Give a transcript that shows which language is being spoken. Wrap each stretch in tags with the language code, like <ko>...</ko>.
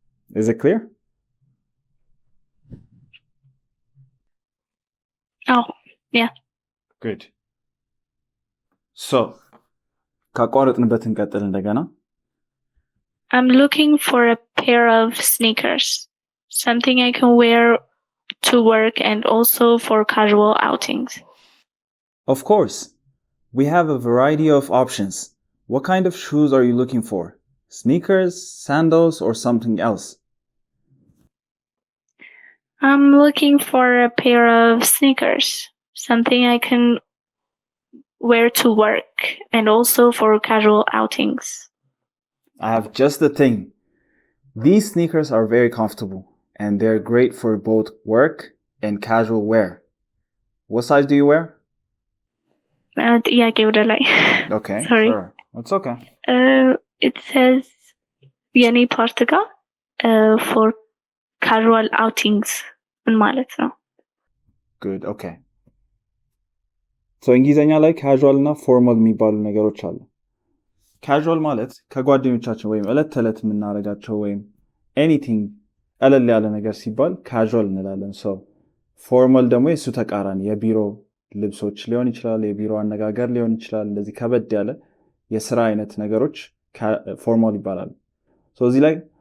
<en>Is it clear? Oh, yeah. Good.</en> <am>So ካቋረጥንበት እንቀጥል እንደገና።</am> <en>I'm looking for a pair of sneakers, something I can wear to work and also for casual outings. Of course. We have a variety of options. What kind of shoes are you looking for? Sneakers, sandals, or something else? I'm looking for a pair of sneakers, something I can wear to work and also for casual outings. I have just the thing. These sneakers are very comfortable and they're great for both work and casual wear. What size do you wear?</en> <am>ጥያቄ ወደ ላይ</am> <en>Okay, Sorry. sure. It's okay. It says</en> <am>የኔ ፓርት ጋር</am> <en>for casual outings</en> <am>ምን ማለት ነው?</am> <en>Good, okay.</en> <am>So እንግሊዘኛ ላይ ካዥዋል እና ፎርማል የሚባሉ ነገሮች አሉ። ካዥዋል ማለት ከጓደኞቻችን ወይም ዕለት ተዕለት የምናደርጋቸው ወይም ኤኒቲንግ ቀለል ያለ ነገር ሲባል ካዥዋል እንላለን። ሰው ፎርማል ደግሞ የእሱ ተቃራኒ የቢሮ ልብሶች ሊሆን ይችላል፣ የቢሮ አነጋገር ሊሆን ይችላል። እንደዚህ ከበድ ያለ የስራ አይነት ነገሮች ፎርማል ይባላሉ። እዚህ ላይ</am>